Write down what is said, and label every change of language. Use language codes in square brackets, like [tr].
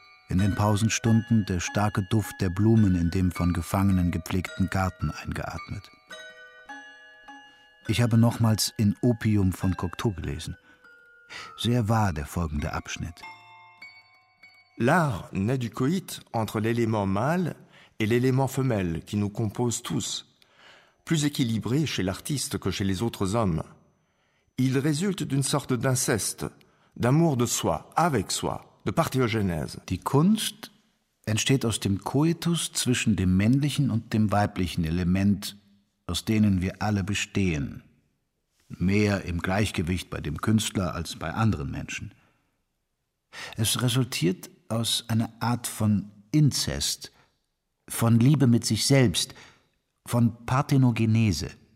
[de] In den Pausenstunden der starke Duft der Blumen in dem von Gefangenen gepflegten Garten eingeatmet. Ich habe nochmals in Opium von Cocteau gelesen. Sehr wahr der folgende Abschnitt. [fr] L'art naît du coït entre l'élément mâle et l'élément femelle qui nous compose tous, plus équilibré chez l'artiste que chez les autres hommes. Il résulte d'une sorte d'inceste, d'amour de soi, avec soi, de partiogenèse. [de] Die Kunst entsteht aus dem Coitus zwischen dem männlichen und dem weiblichen Element, aus denen wir alle bestehen. Mehr im Gleichgewicht bei dem Künstler als bei anderen Menschen. Es resultiert aus einer Art von Inzest, von Liebe mit sich selbst, von Parthenogenese.